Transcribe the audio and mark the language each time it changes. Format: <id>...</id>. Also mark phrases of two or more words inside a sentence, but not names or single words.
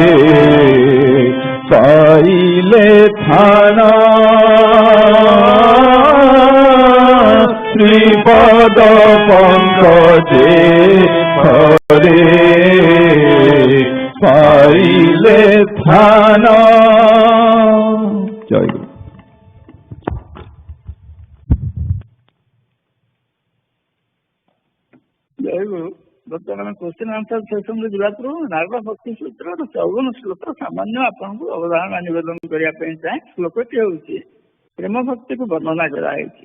<bn>পাইলে থান শ্রীপদ পঙ্কজে থরে পাইলে থান। জয় গুরু।</bn> <or>ଜୟ ଗୁରୁ। ବର୍ତ୍ତମାନ</or> <en>question answer session</en> <or>ଯିବା ପୂର୍ବରୁ ନାରଦ ଭକ୍ତି ସୂତ୍ରର 54 ଶ୍ଲୋକ ସାମାନ୍ୟ ଆପଣଙ୍କୁ ଅବଧାରଣା ନିବେଦନ କରିବା ପାଇଁ ଚାହେଁ। ଶ୍ଲୋକଟି ହେଉଛି ପ୍ରେମ ଭକ୍ତିକୁ ବର୍ଣ୍ଣନା କରାଯାଇଛି।</or>